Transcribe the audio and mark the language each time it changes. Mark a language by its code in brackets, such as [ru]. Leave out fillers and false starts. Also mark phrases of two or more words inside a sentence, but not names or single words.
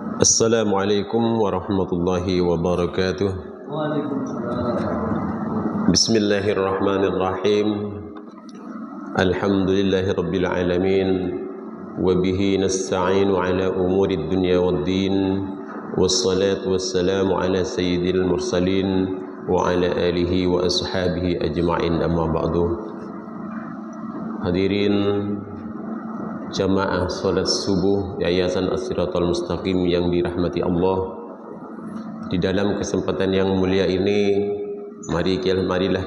[ar] السلام عليكم ورحمة الله وبركاته. بسم الله الرحمن الرحيم. الحمد لله رب العالمين. وبه نستعين على أمور الدنيا والدين. والصلاة والسلام على سيد المرسلين وعلى آله وأصحابه أجمعين، أما بعد. [id] Hadirin jamaah salat subuh Yayasan As-Siratal Mustaqim yang dirahmati Allah, di dalam kesempatan yang mulia ini marilah